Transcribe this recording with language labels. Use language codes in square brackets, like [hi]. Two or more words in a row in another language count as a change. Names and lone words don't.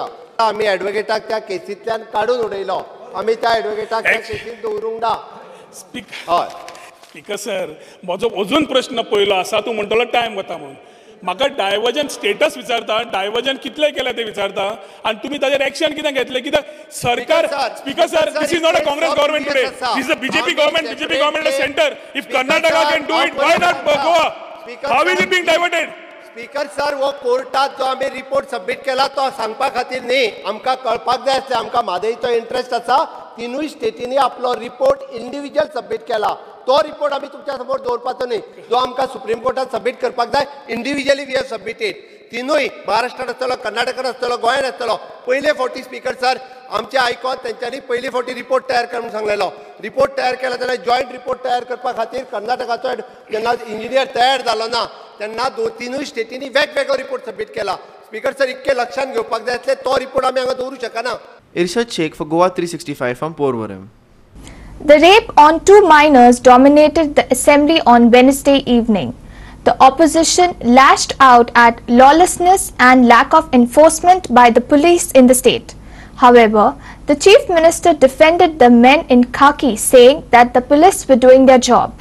[kok] आम्ही ॲडव्होकेटाक त्या केसींतल्यान काढून उडयलो. आम्ही त्या ॲडव्होकेटाक त्या केसींत दवरूंक ना. [en] Speaker sir, [kok] म्हजो अजून प्रश्न पयलो आसा, तूं म्हणटलो टायम वता म्हणून. म्हाका [en] diversion status [kok] विचारता, डायवर्जन कितले केले ते विचारता, आणि तुम्ही ताजेर एक्शन कितें घेतले? कित्याक सरकार, [en] Speaker sir, This is not a Congress government today, this is a BJP government in the Centre. If Karnataka can do it, why not Goa? How is it being diverted? Speaker sir [kok] वो कोर्टात जो आम्ही रिपोर्ट सबमिट केला तो सांगपा खातीर न्ही आमकां कळपाक जाय आसलें आमकां म्हादईचो इंटरेस्ट आसा तिनूय स्टेटींनी आपलो रिपोर्ट इंडिविज्युअल सबमिट केला तो रिपोर्ट आमी तुमच्या समोर दवरपाचो न्ही जो आमकां सुप्रीम कोर्टात सबमिट करपाक जाय [en] individually we have submitted [kok] तिनूय महाराष्ट्रात आसतलो कर्नाटकात आसतलो गोंयांत आसतलो पयले फावटी [en] Speaker sir [kok] आमचे आयकोन तेंच्यांनी पयले फावटी रिपोर्ट तयार कर म्हणून सांगलेलो रिपोर्ट तयार केला तेन्ना [en] joint report [kok] तयार करपा खातीर कर्नाटकाचो जेन्ना इंजिनियर तयार जालो ना तेन्ना तिनूय स्टेटींनी वेगवेगळो रिपोर्ट सबमिट केला [en] Speaker sir [kok] इतके लक्षांत घेवपाक जाय आसलें तो रिपोर्ट आमी हांगा दवरूं शकना [en] Irshad Sheikh for Goa 365 from Porvorim. The rape on 2 minors dominated the assembly on Wednesday evening. The opposition lashed out at lawlessness and lack of enforcement by the police in the state. However, the chief minister defended the men in khaki, saying that the police were doing their job.